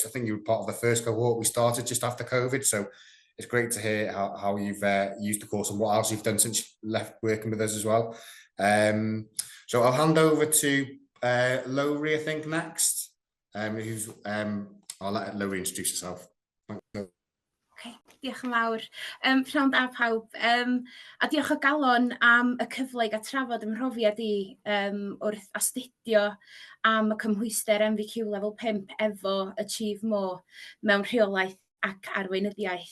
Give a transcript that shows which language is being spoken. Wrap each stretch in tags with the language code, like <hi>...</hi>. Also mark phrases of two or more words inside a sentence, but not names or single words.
<en>I think you were part of the first cohort we started just after COVID. So it's great to hear how you've used the course and what else you've done since you left working with us as well. So I'll hand over to Lowri, I think, next. I'll let Lowri introduce herself. Thanks.</en> <cy>Diolch yn fawr. Pnawn da pawb. A diolch o galon am y cyfle i gael trafod ym mhrofiad i wrth astudio am y cymhwyster MVQ Level 5 efo Achieve More mewn rheolaeth ac arweinyddiaeth.</cy>